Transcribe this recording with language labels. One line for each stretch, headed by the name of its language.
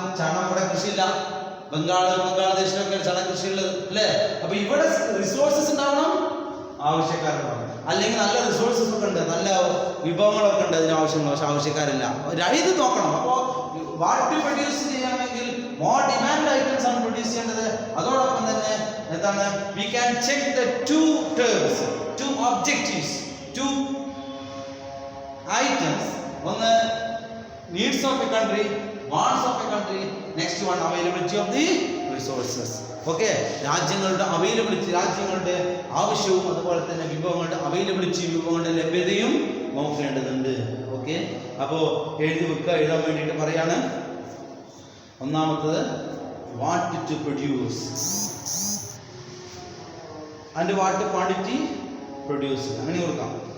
Malayalam: ചണം ഇവിടെ കൃഷിയില്ല, ബംഗ്ലാദേശിലൊക്കെ ചണ കൃഷിയുള്ളത് അല്ലേ. അപ്പൊ ഇവിടെ റിസോഴ്സസ് ഉണ്ടാവണം, ആവശ്യക്കാരുണ്ടാവണം. അല്ലെങ്കിൽ നല്ല റിസോഴ്സസ് ഒക്കെ ഉണ്ട്, നല്ല വിഭവങ്ങളൊക്കെ ഉണ്ട് അതിനാവശ്യമുള്ള, പക്ഷെ ആവശ്യക്കാരില്ല. ഇത് നോക്കണം. അപ്പോൾ വാട്ട് പ്രൊഡ്യൂസ് ചെയ്യണമെങ്കിൽ മോർ ഡിമാൻഡ് ഐറ്റംസ് ആണ് പ്രൊഡ്യൂസ് ചെയ്യേണ്ടത്. അതോടൊപ്പം തന്നെ
English: we can check the two terms, two objectives, two items. ഒന്ന് needs of a country, wants of a country, next one availability of the resources.
Malayalam: Okay, രാജ്യങ്ങളുടെ availability, രാജ്യങ്ങളുടെ ആവശ്യവും അതുപോലെ തന്നെ വിഭവങ്ങളുടെ അവൈലബിലിറ്റിയും വിഭവങ്ങളുടെ ലഭ്യതയും നോക്കേണ്ടതുണ്ട്. ഓക്കെ, അപ്പോൾ എഴുതാൻ വേണ്ടിയിട്ട് പറയാണ്. ഒന്നാമത്തത്
English: what to produce and what quantity produce,
Malayalam: അങ്ങനെ കൊടുക്കാം.